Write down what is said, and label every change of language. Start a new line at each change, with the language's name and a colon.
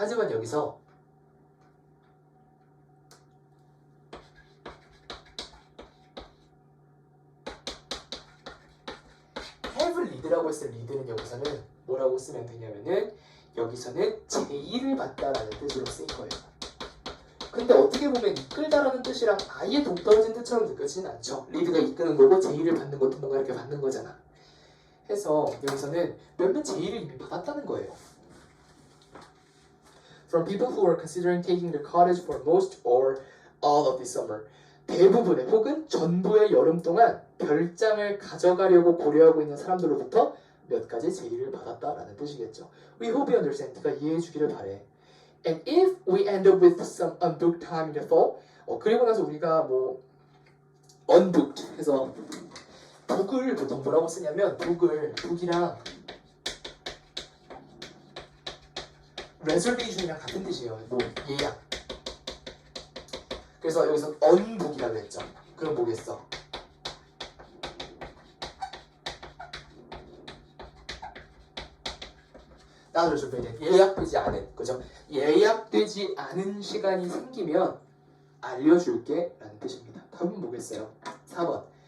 Korean: 하지만 여기서 have lead라고 했을 리드는 여기서는 뭐라고 쓰면 되냐면은 여기서는 제의를 받다라는 뜻으로 쓰인 거예요. 근데 어떻게 보면 이끌다라는 뜻이랑 아예 동떨어진 뜻처럼 느껴지진 않죠. 리드가 이끄는 거고 제의를 받는 것도 뭔가 이렇게 받는 거잖아. 해서 여기서는 몇몇 제의를 이미 받았다는 거예요.
English: From people who are considering taking the cottage for most or all of this summer.
Korean: 대부분의 혹은 전부의 여름 동안 별장을 가져가려고 고려하고 있는 사람들로부터 몇 가지 제의를 받았다라는 뜻이겠죠.
English: We hope you understand.
Korean: 네가 이해해 주기를 바래.
English: And if we end up with some unbooked time in the fall,
Korean: 그리고 나서 우리가 unbooked 해서 book을 보통 뭐라고 쓰냐면 book이랑 reservation이랑 같은 뜻이에요. 예약. 그래서 여기서 언북이라고 했죠. 그럼 뭐겠어? 나를 준비된 예약되지 않은, 그죠? 예약되지 않은 시간이 생기면 알려줄게 라는 뜻입니다. 답은 뭐겠어요? 4번.